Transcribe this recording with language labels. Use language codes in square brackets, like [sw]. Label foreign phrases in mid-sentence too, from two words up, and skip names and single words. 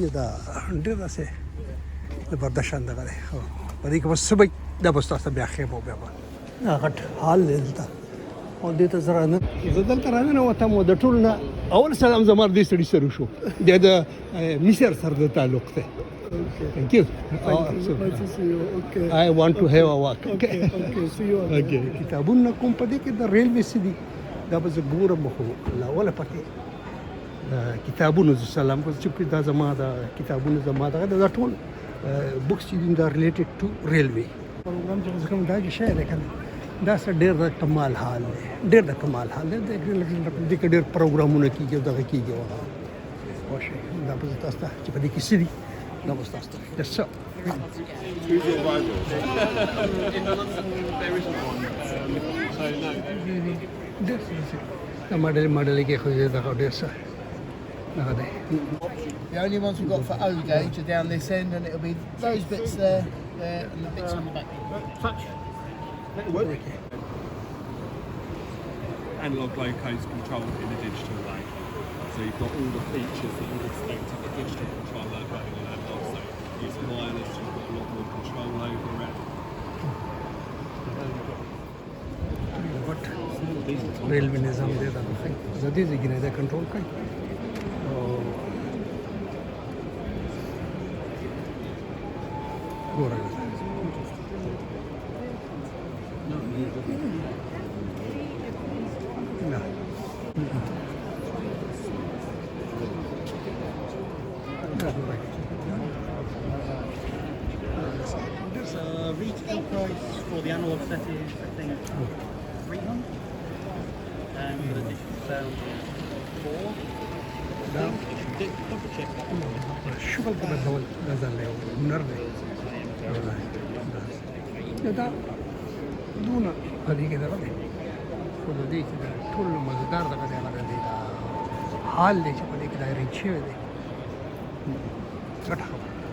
[ps] دا ډېر داسې زبردست شان دغه دی. په دې کې به څه به دا به ستاسو ته بیا ښیم او بیا به دا غټ حال دی دلته. او دې ته زه دلته راننوتم او د ټولو نه اول سلام زما دې سړي سره وشو. د مصر سره د تعلق دی. [en] Thank you. Nice to see you. Okay. I want to have a walk. Okay. See you. Okay. [ps] کتابونه کوم په دې کې د ریلوې څه دي دا به زه ګورم. خو لا اوله پکې د کتابونو زه سلام کوم چې دا زما د کتابونو زما دغه دا ټول بوکس چې دي دا [en] related to railway program [ps] چې کوم دا کې شی دی که نه دا څه ډېر د کمال حال دی. ډېر د کمال حال دی. دې کې ډېر پروګرامونه کېږي او دغه کېږي وشي. دا به زه تاسو ته چې په دې کې څه دي دا به ستاسو ته [en] Yes, sir. Who's your rival? In London, there isn't one. So no. [ps] دا ماډل کې خو دغه ډېر څه دغه دی. [en] The only ones we've got for O gauge are down this end, and it'll be those bits there, and the bits on the back. Touch. Analog locos controlled in a digital way. So you've got all the features that you'd expect of a digital controller running on analog. So it's wireless, you've got a lot more control over it. [ps] ریلوې نظام دی دا ښایي زه دې ځای کې نه دا کنټرول کوي او ګورئ نه [en] Retail price for the analog set is, I think, 300. And for the digital sound is 4. Double check that. [ps] شغل په ډول دا ځان له هنر دی دا دونه په دې کې دغه دی. خو د دې چې دا ټول مزدار دغه دی هغه دی دا حال دی چې په دې کې دا ریچ شوی دی ګټه خبره.